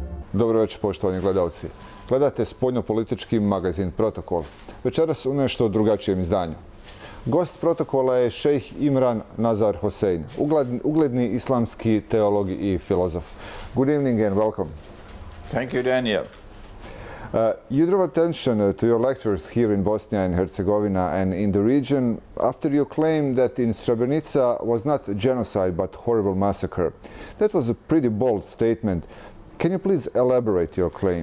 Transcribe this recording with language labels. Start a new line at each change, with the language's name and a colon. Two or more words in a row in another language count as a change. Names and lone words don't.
Bosnian: Dobro večer, poštovani gledalci. Gledate spoljnopolitički magazin Protokol. Večeras u nešto drugačijem izdanju. Gost protokola je šeih Imran Nazer Hosein, ugledni islamski teolog i filozof.
English: Good evening and welcome. Thank you, Daniel. You drew attention to your lectures here in Bosnia and Herzegovina and in the region after you claimed that in Srebrenica was not genocide but horrible massacre. That was a pretty bold statement. Can you please elaborate your claim?